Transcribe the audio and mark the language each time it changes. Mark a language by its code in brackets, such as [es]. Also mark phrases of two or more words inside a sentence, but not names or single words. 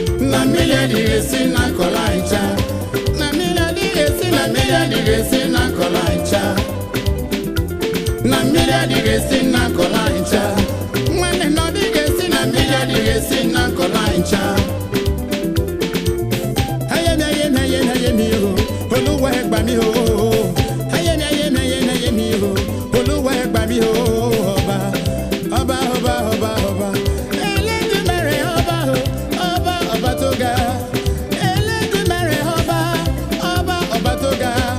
[ig] Na mmiri adịghị esi na nkọla ncha. Na mmiri adịghị esi, na mmiri adịghị esi na nkọla ncha. Na mmiri adịghị esi na nkọla ncha. Nwanne, na ọ dịghị esi na mmiri adịghị esi na nkọla ncha. [yo] Ayemi, ayemi, ayemi, ayemi, o. Olúwa ẹ gbà mí, o. Ayemi, ayemi, ayemi, ayemi, o. Olúwa ẹ gbà mí, o. Ọba, ọba, ọba, ọba, ọba. Elédùmarè, ọba, o. Ọba, ọba tó ga. Elédùmarè ọba, ọba, ọba tó ga.